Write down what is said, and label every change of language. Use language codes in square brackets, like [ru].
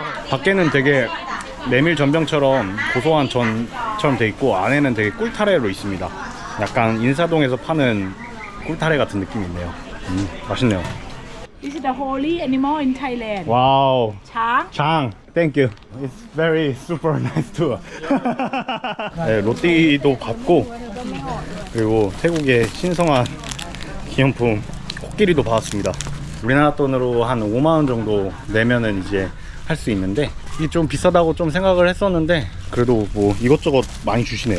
[ko] 밖에는 되게 메밀 전병처럼 고소한 전처럼 돼 있고 안에는 되게 꿀타래로 있습니다. 약간 인사동에서 파는 꿀타래 같은 느낌이 있네요. 맛있네요. [en] This is the holy animal in Thailand. [ko] 와우. 장. [en] 장, thank you. It's very super nice tour. [ko] 네, 로띠도 받고 그리고 태국의 신성한 기념품 코끼리도 받았습니다. 우리나라 돈으로 한 5만 원 정도 내면은 이제 할 수 있는데 이게 좀 비싸다고 좀 생각을 했었는데 그래도 뭐 이것저것 많이 주시네요.